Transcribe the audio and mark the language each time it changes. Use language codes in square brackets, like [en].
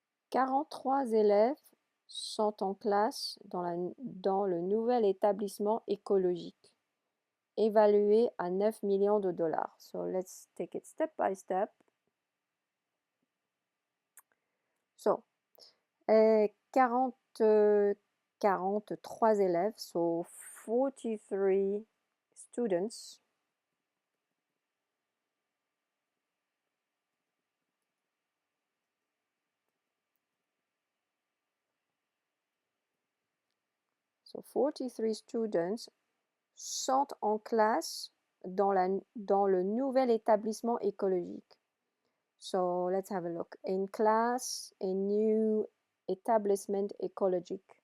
[fr] 43 élèves sont en classe dans le nouvel établissement écologique, évalué à 9 millions de dollars. [en] So let's take it step by step. So, [fr] 43 élèves, [en] so 43 students. So 43 students [fr] sont en classe dans le nouvel établissement écologique. [en] So let's have a look. In class, a new establishment ecologic.